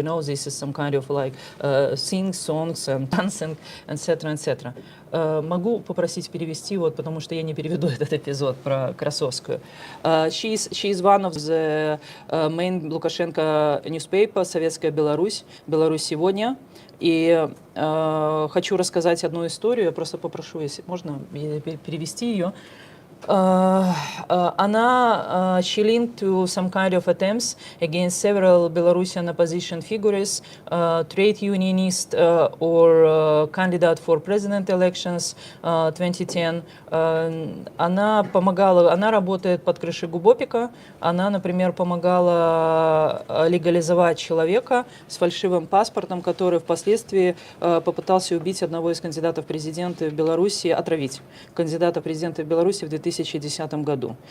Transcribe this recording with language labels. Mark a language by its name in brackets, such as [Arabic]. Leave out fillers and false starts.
[English] You know, this is some kind of like sing songs and dancing, etc., etc. [Russian] Могу попросить перевести, вот, потому что я не переведу этот эпизод про Красовскую. [English] She is one of the main Lukashenko newspaper, Советская Беларусь, Беларусь сегодня. [Russian] И хочу рассказать одну историю, я просто попрошу, если можно, перевести ее. [English] Она, she linked to some kind of attempts against several Belarusian opposition figures, trade unionist or candidate for president elections 2010. [Russian] Она помогала, она работает под крышей Губопика. Она, например, помогала легализовать человека с фальшивым паспортом, который впоследствии попытался убить одного из кандидатов в президенты в Беларуси, отравить кандидата в президенты в Беларуси в 2010 году.